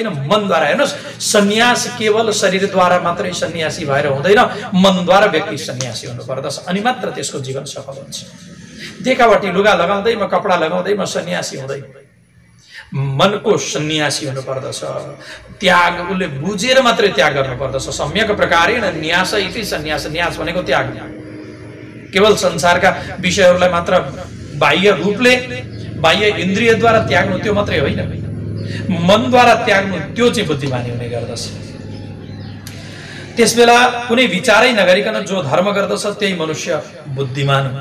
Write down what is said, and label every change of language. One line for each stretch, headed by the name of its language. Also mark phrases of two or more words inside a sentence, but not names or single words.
Nepali: मनद्वारा हेर्नुहोस्, सन्यास केवल शरीरद्वारा मात्रै सन्यासी भएर हुँदैन, मनद्वारा व्यक्ति सन्यासी हुनुपर्दछ, अनि मात्र त्यसको जीवन सफल हुन्छ। देखावटी लुगा लगाउँदैमा, कपडा लगाउँदैमा सन्यासी हुँदैन, मनको सन्यासी हुनुपर्दछ। त्याग उसले बुझेर मात्रै त्याग गर्नुपर्दछ।
Sanskrit: सम्यक प्रकारेण न्यास इति सन्यास,
Nepali: न्यास भनेको त्याग। केवल संसारका विषयहरूलाई मात्र बाह्य रूपले, बाह्य इन्द्रियद्वारा त्याग्नु त्यो मात्रै होइन, मनद्वारा त्याग्नु त्यो चाहिँ बुद्धिमानी हुने गर्दछ। त्यसबेला कुनै विचारै नगरिकन जो धर्म गर्दछ त्यही मनुष्य बुद्धिमान हुन्छ।